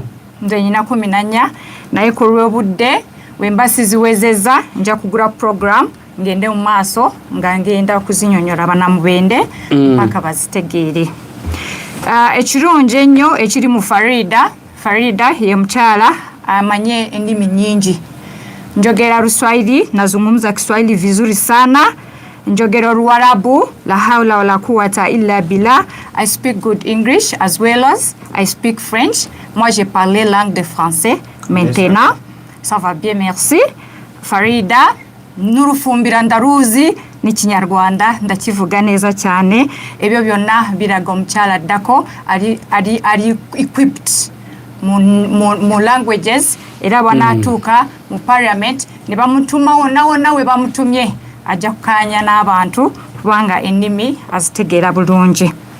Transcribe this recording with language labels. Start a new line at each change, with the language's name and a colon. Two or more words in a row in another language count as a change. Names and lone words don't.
Ganda: nze nyina 14 naye ku lw'obudde wembasi ziwezeza nja kugula program ngende mu maaso nga ngenda kuzinyonyola bana Mubende mpaka bazitegeere. Ekirungi ennyo ekiri mu Faridah ye mukyala amanye endimi nyingi. Njogera Luswahili,
Swahili: nazungumza Kiswahili vizuri sana.
Ganda: Njogera Luarabu,
Arabic: لا حول ولا قوة إلا بالله.
English: I speak good English as well as I speak French.
French: Moi j'ai parlé langue de français maintenant. Ça va bien, merci.
Kinyarwanda: Faridah, nurufumbira ndaruzi n'ikinyarwanda ndakivuga neza cyane.
Ganda: Ebyo byonna biraga omukyala addako ari equipped mu languages era banatuuka mu parliament ne bamutuma wonna we bamutumye ajja kukanya n'abantu kubanga ennimi azitegeera bulungi.